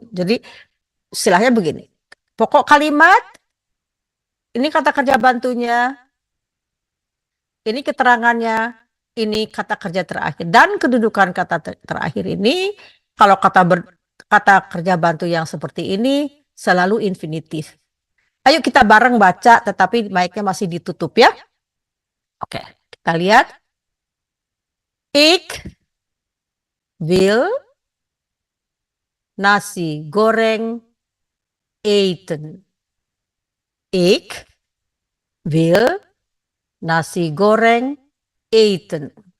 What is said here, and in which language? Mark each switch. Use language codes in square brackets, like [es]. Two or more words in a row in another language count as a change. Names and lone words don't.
[id] Jadi istilahnya begini. Pokok kalimat, ini kata kerja bantunya, ini keterangannya, ini kata kerja terakhir. Dan kedudukan kata terakhir ini, kalau kata kerja bantu yang seperti ini, selalu infinitif. Ayo kita bareng baca, tetapi mic-nya masih ditutup ya. Oke, kita lihat. [nl] Ik wil nasi goreng eten. Ik wil nasi goreng eten.